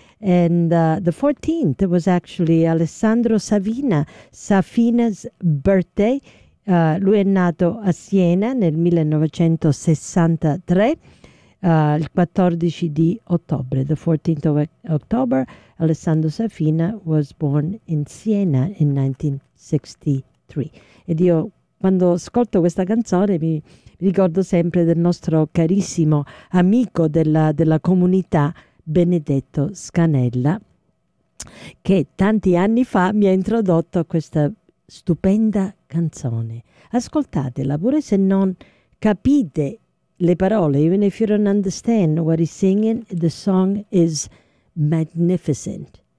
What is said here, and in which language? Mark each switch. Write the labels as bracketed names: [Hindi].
[English] And the 14th was actually Alessandro Safina's birthday. [Italian] Lui è nato a Siena nel 1963, il 14 di ottobre, [English] the 14th of October, Alessandro Safina was born in Siena in 1963. [Italian] Ed io quando ascolto questa canzone mi ricordo sempre del nostro carissimo amico della comunità, Benedetto Scanella, che tanti anni fa mi ha introdotto a questa stupenda canzone. Ascoltatela pure se non capite le parole. [English] Even if you don't understand what he's singing, the song is magnificent.